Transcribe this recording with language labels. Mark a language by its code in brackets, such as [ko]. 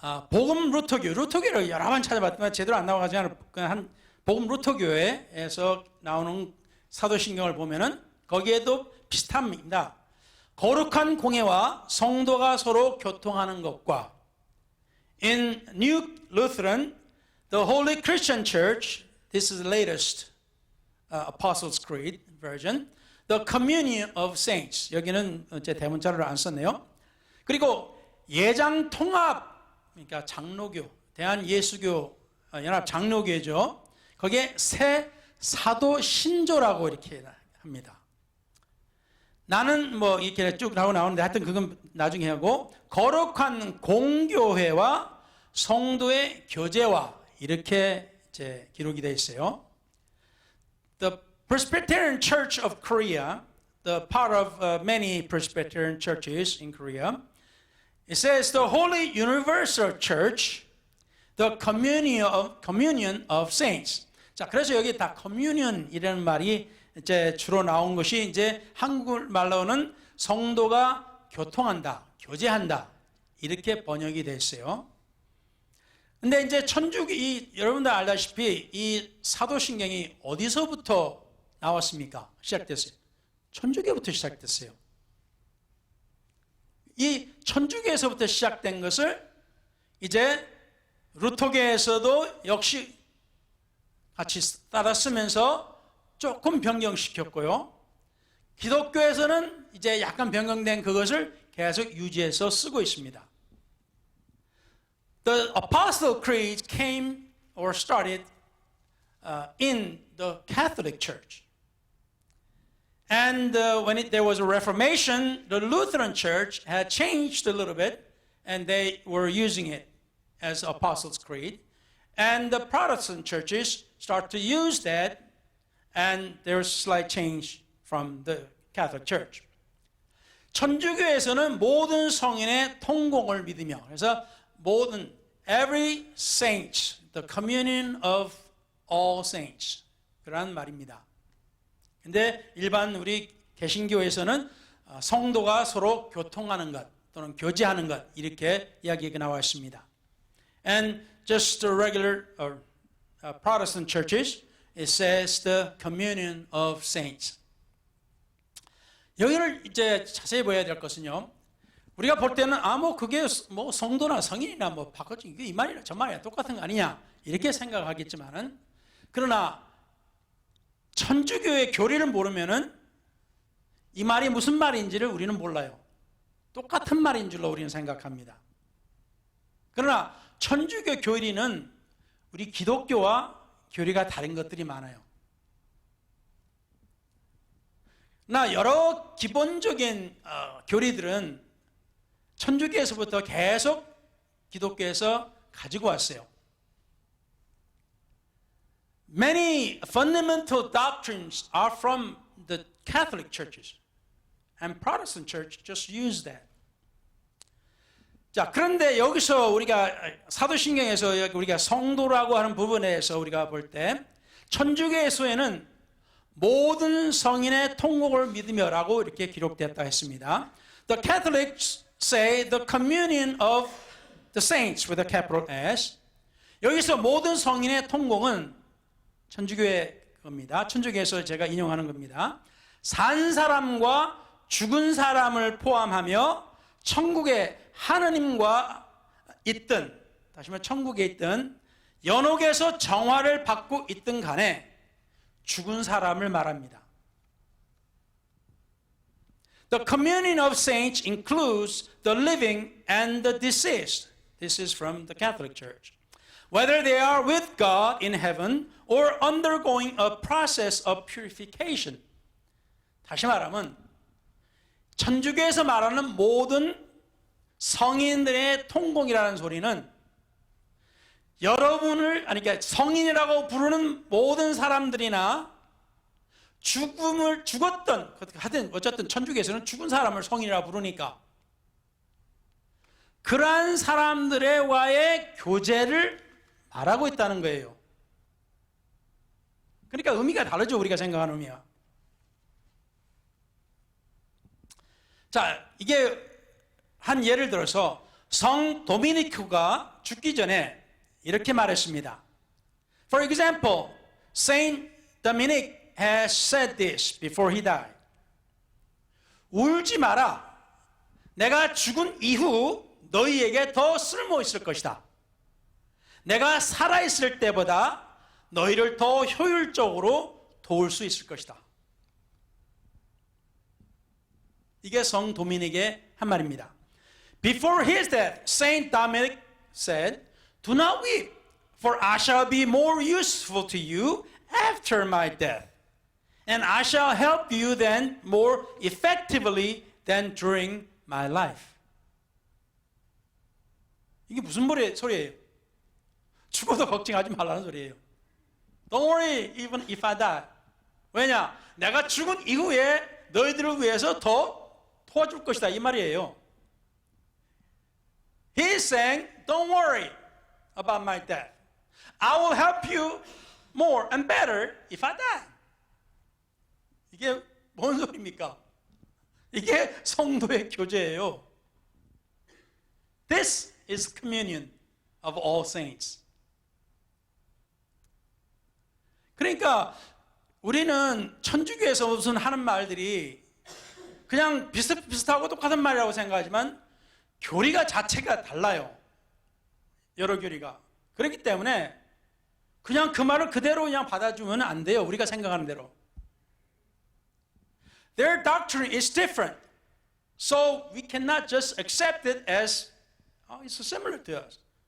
[ko] 복음 루터교를 여러 번 찾아봤지만 제대로 안 나와가지고 한 복음 루터교회에서 나오는 사도신경을 보면은 거기에도 비슷합니다. 거룩한 공예와 성도가 서로 교통하는 것과 [en] In New Lutheran, the Holy Christian Church, this is the latest Apostles' Creed version, the communion of saints. [ko] 여기는 제 대문자를 안 썼네요. 그리고 예장 통합, 그러니까 장로교, 대한예수교 연합 장로교죠. 거기에 새 사도 신조라고 이렇게 합니다. 나는 뭐 이렇게 쭉 나오는데 하여튼 그건 나중에 하고, 거룩한 공교회와 성도의 교제와 이렇게 이제 기록이 되어 있어요. [en] The Presbyterian Church of Korea, the part of many Presbyterian churches in Korea, it says the Holy Universal Church, the communion of saints. [ko] 자, 그래서 여기 다 communion이라는 말이 이제 주로 나온 것이 이제 한국말로는 성도가 교통한다, 교제한다 이렇게 번역이 됐어요. 근데 이제 천주교, 여러분들 알다시피 이 사도신경이 어디서부터 나왔습니까? 시작됐어요. 천주교부터 시작됐어요. 이 천주교에서부터 시작된 것을 이제 루터교에서도 역시 같이 따라 쓰면서 조금 변경시켰고요. 기독교에서는 이제 약간 변경된 그것을 계속 유지해서 쓰고 있습니다. [en] The Apostles' Creed came or started in the Catholic Church. And when there was a Reformation, the Lutheran Church had changed a little bit, and they were using it as Apostles' Creed. And the Protestant churches start to use that, and there's slight change from the Catholic Church. [ko] 천주교에서는 모든 성인의 통공을 믿으며, 그래서 모든 [en] every saint, the communion of all saints, [ko] 그런 말입니다. 근데 일반 우리 개신교에서는 성도가 서로 교통하는 것 또는 교제하는 것 이렇게 이야기가 나와 있습니다. [en] And just the regular Protestant churches, it says the communion of saints. [ko] 여기를 이제 자세히 봐야 될 것은요. 우리가 볼 때는 뭐 그게 뭐 성도나 성인이나 뭐 바꿔진 이 말이나 저 말이나 똑같은 거 아니냐 이렇게 생각하겠지만은, 그러나 천주교의 교리를 모르면은 이 말이 무슨 말인지를 우리는 몰라요. 똑같은 말인 줄로 우리는 생각합니다. 그러나 천주교 교리는 우리 기독교와 교리가 다른 것들이 많아요. 나 여러 기본적인 교리들은 천주교에서부터 계속 기독교에서 가지고 왔어요. [en] Many fundamental doctrines are from the Catholic churches, and Protestant church just use that. [ko] 자, 그런데 여기서 우리가 사도신경에서 우리가 성도라고 하는 부분에서 우리가 볼 때 천주교에서는 모든 성인의 통곡을 믿으며라고 이렇게 기록되었다 했습니다. [en] The Catholics say the communion of the saints with a capital S. [ko] 여기서 모든 성인의 통곡은 천주교의 겁니다. 천주교에서 제가 인용하는 겁니다. 산 사람과 죽은 사람을 포함하며 천국에 하느님과 있든, 다시 말해 천국에 있든 연옥에서 정화를 받고 있든 간에 죽은 사람을 말합니다. [en] The communion of saints includes the living and the deceased. This is from the Catholic Church. Whether they are with God in heaven or undergoing a process of purification. [ko] 다시 말하면 천주교에서 말하는 모든 성인들의 통공이라는 소리는 그러니까 성인이라고 부르는 모든 사람들이나 죽었던, 하여튼 어쨌든 천주교에서는 죽은 사람을 성인이라고 부르니까 그러한 사람들과의 교제를 말하고 있다는 거예요. 그러니까 의미가 다르죠, 우리가 생각하는 의미와. 자, 이게 한 예를 들어서 성 도미니크가 죽기 전에 이렇게 말했습니다. [en] For example, Saint Dominic has said this before he died. [ko] 울지 마라. 내가 죽은 이후 너희에게 더 쓸모 있을 것이다. 내가 살아있을 때보다 너희를 더 효율적으로 도울 수 있을 것이다. 이게 성 도미닉의 한 말입니다. [en] Before his death, Saint Dominic said, "Do not weep, for I shall be more useful to you after my death, and I shall help you then more effectively than during my life." [ko] 이게 무슨 소리예요? 죽어도 걱정하지 말라는 소리예요. [en] Don't worry even if I die. [ko] 왜냐? 내가 죽은 이후에 너희들을 위해서 더 도와줄 것이다 이 말이에요. [en] He is saying, don't worry about my death. I will help you more and better if I die. [ko] 이게 뭔 소리입니까? 이게 성도의 교제예요. [en] This is communion of all saints. [ko] 그러니까 우리는 천주교에서 무슨 하는 말들이 그냥 비슷비슷하고 똑같은 말이라고 생각하지만 교리가 자체가 달라요. 여러 교리가. 그렇기 때문에 그냥 그 말을 그대로 그냥 받아주면 안 돼요. 우리가 생각하는 대로. [en] Their doctrine is different. So we cannot just accept it as it's similar to us.